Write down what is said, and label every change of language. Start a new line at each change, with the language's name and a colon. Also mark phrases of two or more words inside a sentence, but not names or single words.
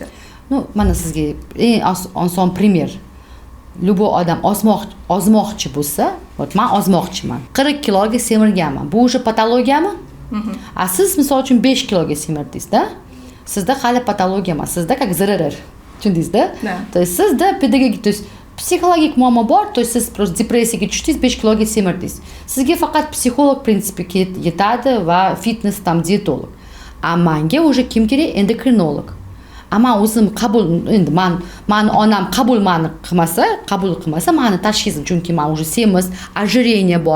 Uzbek: Mana sizga eng oson primer. Любой odam ozmoqchi bo'lsa, men ozmoqchiman. 40 kiloga semirganman. Bu уже patologiyami? Siz misol uchun 5 kiloga semirdingiz-da. Sizda hali patologiya emas, sizda
Russian: как ЗРР.
Uzbek: Tushundingiz-da?
Russian: То есть
Uzbek: sizda pedagogik,
Russian: то есть
Uzbek: psixologik muammo bor,
Russian: то есть
Uzbek: siz просто depressiyaga tushdingiz, 5 kiloga semirdingiz. Sizga faqat psixolog prinsipi yetadi va fitness tam dietolog. Menga уже kim kerak? Endokrinolog. Men o'zim qabul, endi men onam qabul qilmasa, meni tashxisim, chunki men уже semiz, ожирение bor.